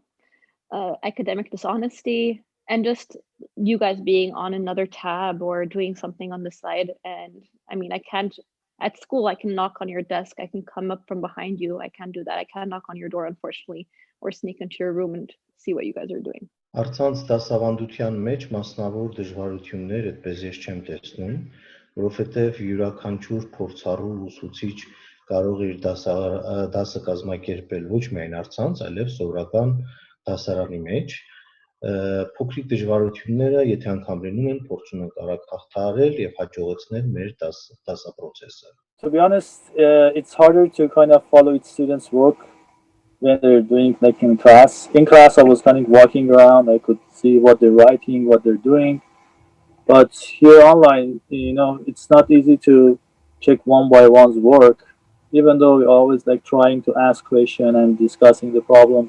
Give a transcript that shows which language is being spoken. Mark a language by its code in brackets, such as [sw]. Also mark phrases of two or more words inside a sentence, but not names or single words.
[en] Academic dishonesty, and just you guys being on another tab or doing something on the side. And I mean, at school, I can knock on your desk. I can come up from behind you. I can't do that. I can't knock on your door, unfortunately, or sneak into your room and see what you guys are doing. [hy] Առցանց դասավանդության մեջ մասնավոր դժվարություններ այդպես ես չեմ տեսնում, որովհետև յուրաքանչյուր փորձառու ուսուցիչ կարող է իր դասը կազմակերպել ոչ միայն առցանց, այլև սովորական դասարանի մեջ։ Փոքրիկ դժվարությունները, եթե անգամ լինում են, փորձում ենք արագ հաղթահարել եւ հաջողեցնել մեր դասապրոցեսը. [en] To be honest, it's harder to kind of follow its students' work when they're doing like in class. In class, I was kind of walking around. I could see what they're writing, what they're doing. But here online, it's not easy to check one by one's work, even though we're always like trying to ask questions and discussing the problems.